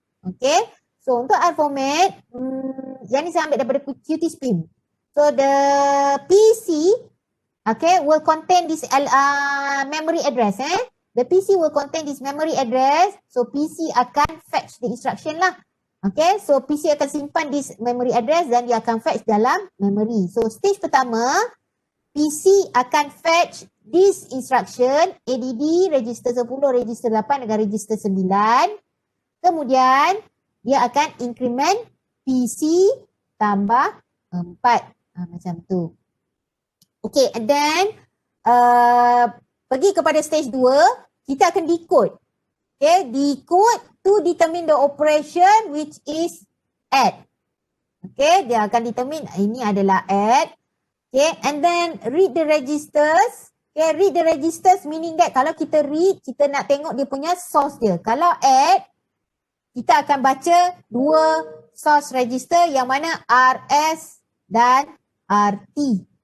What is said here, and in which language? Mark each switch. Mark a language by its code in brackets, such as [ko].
[ms] Okay, so untuk R format, yang ni saya ambil daripada Qtspim. [en] So the PC, okay, will contain this memory address. The PC will contain this memory address. So PC akan fetch the instruction lah. Okay, so PC akan simpan this memory address dan dia akan fetch dalam memory. So stage pertama, PC akan fetch this instruction ADD register 10, register 8 dengan register 9. [ms] Kemudian dia akan increment PC tambah 4. Macam tu. [en] Okay, and then pergi kepada stage 2, kita akan decode. Okay, decode to determine the operation which is add. [ms] Okay, dia akan determine ini adalah add. [en] Okay, and then read the registers. Okay, read the registers meaning that [ms] kalau kita read, kita nak tengok dia punya source dia. Kalau add, kita akan baca dua source register yang mana RS dan RT.